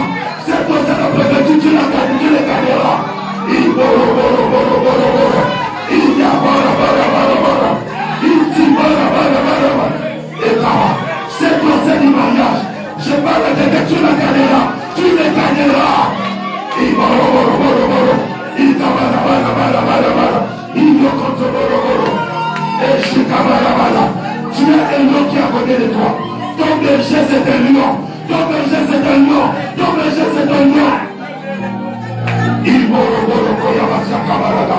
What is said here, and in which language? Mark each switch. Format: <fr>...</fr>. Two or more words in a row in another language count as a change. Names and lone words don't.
<fr>Ces dossiers de préfecture, tu les gagneras. Il boro boro boro boro boro. Il y a bara bara bara bara. Il dit bara bara bara bara. Et là, ces dossiers du mariage, je parle de que tu les gagneras. Tu les gagneras. Il boro boro boro boro. Il kabara bara bara bara bara. Il y a contre boro boro. Et je kabara bara. Tu as un lion qui est à côté de toi. Ton berger c'est un lion. Ton berger c'est un lion. Ton berger c'est un lion. Il moro moro koyabasa kabara.</fr>